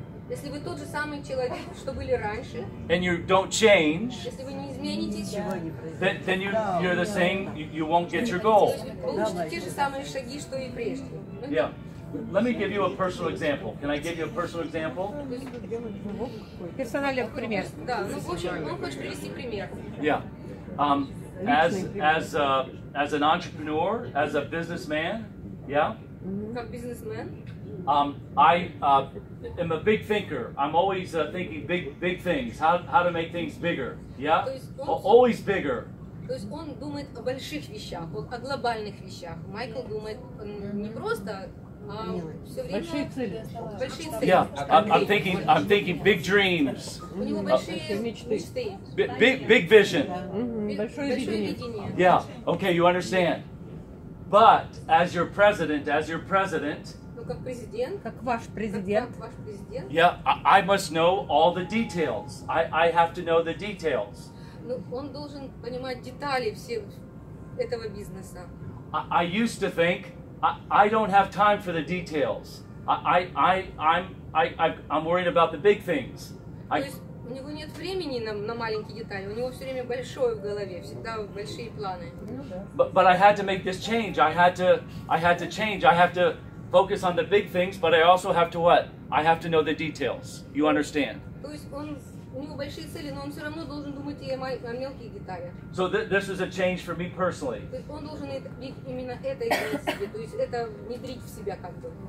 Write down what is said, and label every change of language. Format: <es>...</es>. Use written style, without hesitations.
<ru>если вы тот же самый человек, что были раньше,</ru> <en>and you don't change,</en> <ru>если вы не изменитесь,</ru> <en>then you're the same. You won't get your goal.</en> <ru>вы получите те же самые шаги, что и прежде.</ru> <en>Yeah. Let me give you a personal example. Can I give you a personal example?</en> <ru>Персональный пример. Да, в общем, он хочет привести пример.</ru> <en>Yeah. As an entrepreneur, as a businessman, yeah.</en> <ru>Как бизнесмен.</ru> <en>I am a big thinker. I'm always thinking big things. How to make things bigger. Yeah. Always bigger.</en> <ru>То есть он думает о больших вещах, о глобальных вещах. Майкл думает не просто, а все время большие цели.</ru> <en>Yeah, I'm thinking big dreams.</en> <ru>У него большие мечты.</ru> <en>Big vision.</en> <ru>Большое видение.</ru> <en>Yeah. Okay, you understand. But as your president,</en> <ru>как президент, как ваш президент,</ru> <en>yeah, I must know all the details. I have to know the details.</en> <ru>Он должен понимать детали этого бизнеса.</ru> <en>I used to think I don't have time for the details. I'm worried about the big things.</en> <ru>То есть у него нет времени на маленькие детали. У него все время большое в голове, всегда большие планы.</ru> <en>But I had to make this change. I had to change. I have to focus on the big things, but I also have to what? I have to know the details. You understand?</en> <ru>То есть у него большие цели, но он все равно должен думать и о мелких деталях.</ru> <en>So this was a change for me personally.</en> <ru>То есть он должен именно это иметь в себе, то есть это внедрить в себя как бы.</ru>